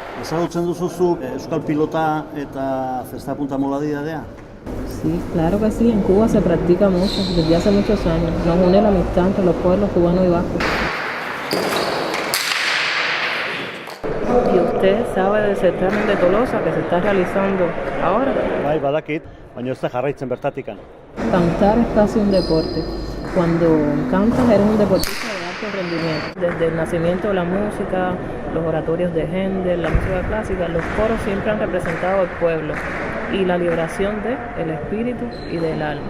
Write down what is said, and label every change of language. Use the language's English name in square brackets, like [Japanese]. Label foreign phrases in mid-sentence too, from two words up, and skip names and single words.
[Basque] Ezagutzen duzu zuk euskal pilota eta zesta punta modalidadea? [Spanish] Sí, claro que sí, en Cuba se practica mucho, desde hace muchos años. Nos une la amistad entre los pueblos cubanos y vascos. ¿Y usted sabe del certamen de Tolosa que se está realizando ahora? [Basque] Bai, badakit, baina ez da jarraitzen bertatikan. [Spanish] Cantar es casi un deporte. Cuando cantas eres un deportista de alto rendimiento. Desde el nacimiento de la música, los oratorios de Händel, la música clásica, los coros siempre han representado al pueblo y la liberación del espíritu y del alma.